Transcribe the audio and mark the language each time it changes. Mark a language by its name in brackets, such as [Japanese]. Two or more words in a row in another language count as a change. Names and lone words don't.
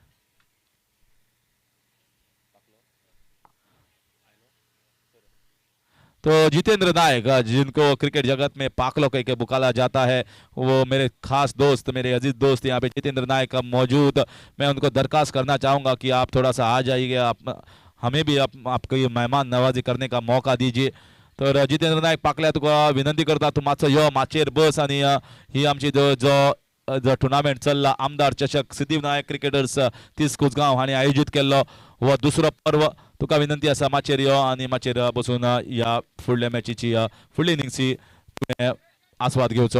[Hindi] तो जितेंद्र नायक, जिनको क्रिकेट जगत में पाकलो कह के पुकारा जाता है, वो मेरे खास दोस्त, मेरे अजीज दोस्त यहाँ पे जितेंद्र नायक मौजूद। मैं उनको दरखास्त करना चाहूँगा कि आप थोड़ा सा आ जाइए, आप हमें भी आपको ये मेहमान नवाजी करने का मौका दीजिए। [Konkani] तर जितेंद्र नायक पाकल्या तुका विनंती करता, तू मातसो यो माचेर बस आणि ही आमची जो जो टुर्नामेंट चल्ला आमदार चषक सिद्धिविनायक क्रिकेटर्स तिस्क उसगांव हांणी आयोजीत केल्लो हो दुसरो पर्व. तुका विनंती आसा माचेर यो आनी माचेर बसून ह्या फुडल्या मॅचीची फुडली इनिंग्सची तुवें आस्वाद घेवचो.